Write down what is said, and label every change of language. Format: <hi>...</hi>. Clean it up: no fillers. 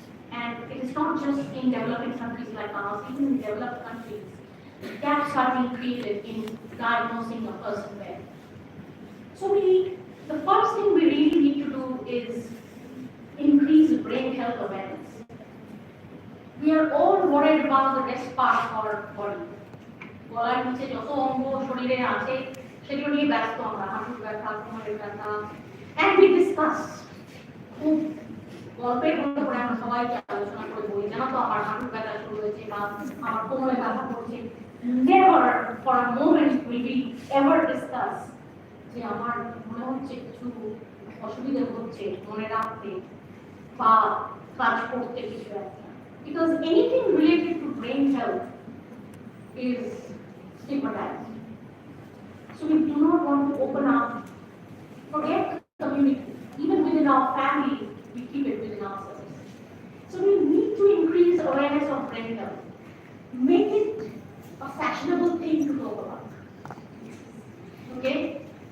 <en>And it is not just in developing countries like ours, even in developed countries, gaps are being created in diagnosing a person well. So the first thing we really need to do is increase brain health awareness. We are all worried about the rest part of our body.</en> <bn>গলার নিচে যত অঙ্গ শরীরে আছে সেগুলো নিয়ে ব্যস্ত আমরা, হাঁটুর ব্যথা, কোমরের ব্যথা,</bn> <en>and we discuss.</en> <bn>খুব গল্পের মতো করে আমরা সবাইকে আলোচনা করে বলি, জানো তো আমার হাঁটুর ব্যথা শুরু হয়েছে বা আমার কোমরে ব্যথা করছে।</bn> <en>Never for a moment will we ever discuss</en> <bn>যে আমার মনে হচ্ছে কিছু অসুবিধা হচ্ছে মনে রাখতে বা কাজ করতে কিছু একটা।</bn> <en>Because anything related to brain health is stigmatized. So we do not want to open up, forget the community, even within our family, we keep it within ourselves. So we need to increase awareness of brain health, make it a fashionable thing to talk about. Okay?</en>